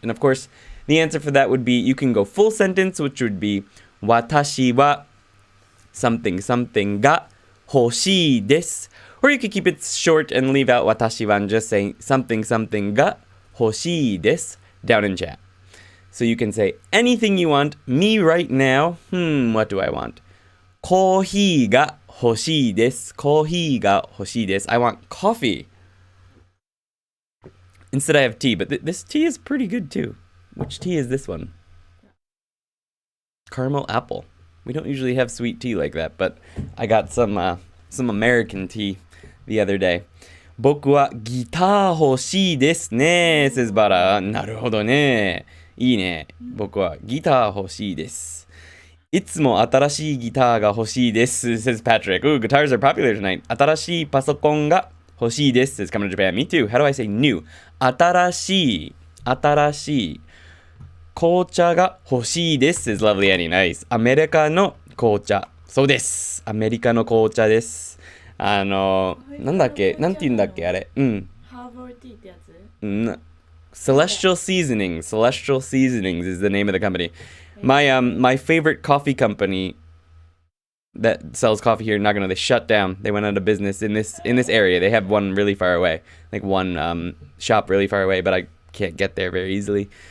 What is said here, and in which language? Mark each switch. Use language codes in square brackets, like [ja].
[en] And of course, the answer for that would be, you can go full sentence, which would be, [ja] 私は [en] something something [ja] が欲しいです. [en] Or you could keep it short and leave out [ja] 私は [en] and just say something something [ja] が欲しいです [en] down in chat. So you can say anything you want. Me right now, what do I want? [ja] コーヒーが欲しいです.コーヒーが欲しいです. [en] I want coffee. Instead I have tea, but this tea is pretty good too. Which tea is this one? Caramel apple. We don't usually have sweet tea like that, but I got some American tea the other day. [ja] 僕はギター欲しいですね, [en] says Bara. [ja] なるほどね。いいね。僕はギター欲しいです。いつも新しいギターが欲しいです, [en] says Patrick. Ooh, guitars are popular tonight. [ja] 新しいパソコンが欲しいです [en] says Coming to Japan. Me too. How do I say new? [ja] 新しい紅茶が欲しいです [en] is lovely Annie. Nice. [ja] アメリカの紅茶。そうです。アメリカの紅茶です。なんだっけなんて言うんだっけあれ。ハーバーティーってやつ [en] Celestial Seasonings is the name of the company. My favorite coffee company that sells coffee here in Nagano, they shut down. They went out of business in this area. They have one really far away, like one shop really far away, but I can't get there very easily.